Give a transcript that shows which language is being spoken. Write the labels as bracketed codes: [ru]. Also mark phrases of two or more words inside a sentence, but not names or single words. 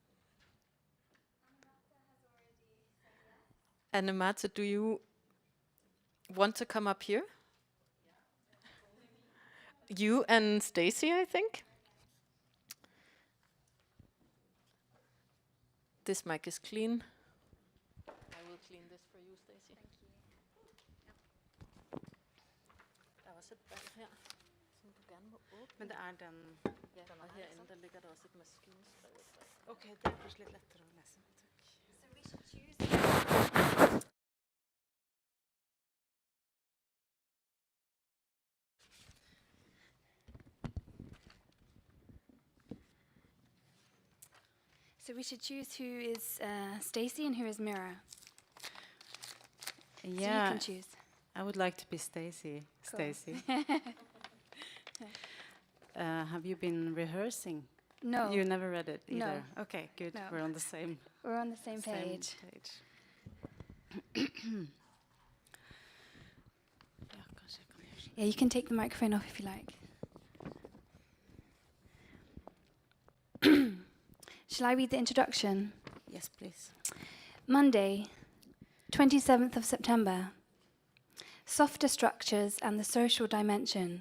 [en] And Amata, do you want to come up here? You and Stacy, I think. This mic is clean. I will clean this for you, Stacy. Thank you. [da] Der er også et bag her, som du gerne må åbne. Men det er den... Ja, og herinde der ligger der også et maskinskrevet brev. [no] Okay, det er plutselig litt lettere å lese. [en] So we should choose. So we should choose who is Stacy and who is Mira. So you can choose. I would like to be Stacy. Cool. Stacy. Have you been rehearsing? No, You never read it No. either. Okay, good. No. We're on the same we're on the same page. [no] Ja, kanskje jeg kan gjøre sånn. [en] Yeah, you can take the microphone off if you like. Shall I read the introduction? Yes, please. Monday, 27th of September. Softer Structures and the Social Dimension.